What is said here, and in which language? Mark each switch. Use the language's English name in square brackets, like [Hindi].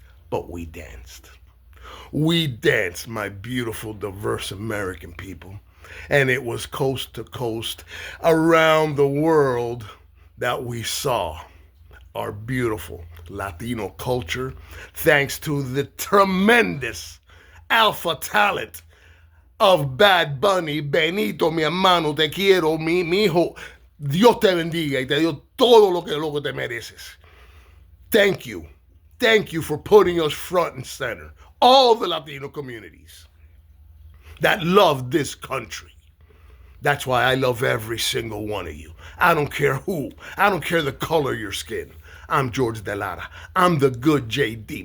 [English] But we danced. We danced, my beautiful, diverse American people. And it was coast to coast around the world that we saw our beautiful Latino culture, thanks to the tremendous alpha talent of Bad Bunny. [Spanish] Benito, mi hermano, te quiero, mi hijo. Dios te bendiga y te dio todo lo que te mereces. [English] Thank you. Thank you for putting us front and center. All the Latino communities that love this country. That's why I love every single one of you. I don't care who. I don't care the color of your skin. I'm George Delara. I'm the good JD.